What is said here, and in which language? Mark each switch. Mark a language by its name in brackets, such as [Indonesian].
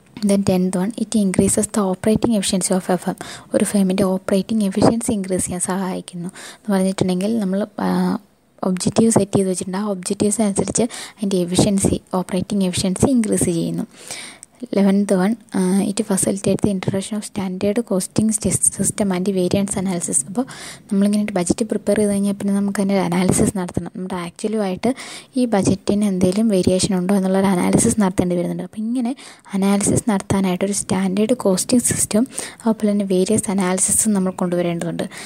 [English] Then 10th one, it increases the operating efficiency of a firm. [Malayalam] ഒരു ഫേമിൻ്റെ operating efficiency increase ചെയ്യാൻ സഹായിക്കുന്നു. എന്ന് പറഞ്ഞിട്ടുണ്ടെങ്കിൽ നമ്മൾ ഒബ്ജക്റ്റീവ് സെറ്റ് ചെയ്ത് വെച്ചിട്ടുണ്ട്, ആ ഒബ്ജക്റ്റീവ്സ് അനുസരിച്ച് അതിൻ്റെ ഓപ്പറേറ്റിംഗ് എഫിഷ്യൻസി ഇൻക്രീസ് ചെയ്യുന്നു. [English] 11th one, it facilitates the introduction of standard costing system and variance analysis. [Malayalam] അപ്പോൾ നമ്മളിങ്ങനെ ബജറ്റ് പ്രിപ്പയർ ചെയ്ത് കഴിഞ്ഞാൽ പിന്നെ നമുക്ക് അതിൻ്റെ അനാലിസിസ് നടത്തണം. നമ്മുടെ ആക്ച്വലുമായിട്ട് ഈ ബജറ്റിന് എന്തെങ്കിലും വേരിയേഷൻ ഉണ്ടോ എന്നുള്ളൊരു അനാലിസിസ് നടത്തേണ്ടി വരുന്നുണ്ട്. അപ്പോൾ ഇങ്ങനെ അനാലിസിസ് നടത്താനായിട്ടൊരു സ്റ്റാൻഡേർഡ് കോസ്റ്റിംഗ് സിസ്റ്റം അതുപോലെ തന്നെ വേരിയസ് അനാലിസിസും നമ്മൾ കൊണ്ടുവരേണ്ടതുണ്ട്.